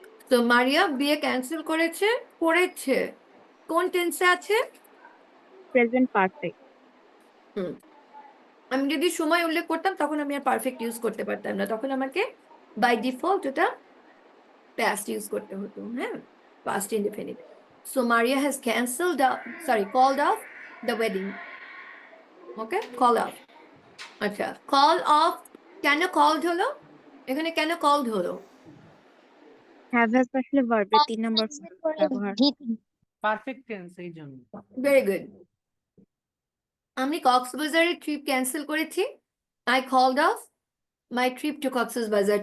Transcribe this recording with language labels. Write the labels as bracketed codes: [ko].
[bn] তো মারিয়া বিয়ে ক্যান্সেল করেছে, করেছে কোন টেন্সে আছে? [en] Present perfect. [bn] হুম, আমি যদি সময় উল্লেখ করতাম তখন আমি আর পারফেক্ট ইউজ করতে পারতাম না, তখন আমাকে বাই ডিফল্ট ওটা past ইউজ করতে হতো। [en] হ্যাঁ, past indefinite. So Maria has cancelled, called off the wedding. Okay, call off. [bn] আচ্ছা, call off কেন called হলো, এখানে কেন called হলো? হ্যাভ হ্যাজ আসলে ভার্বের 3 নাম্বার ব্যবহার। পারফেক্ট টেন্স এই জন্য। [en] Very good. [bn] আমি কক্সবাজারের ট্রিপ ক্যান্সেল করেছি, [en] I called off my trip to Cox's Bazar.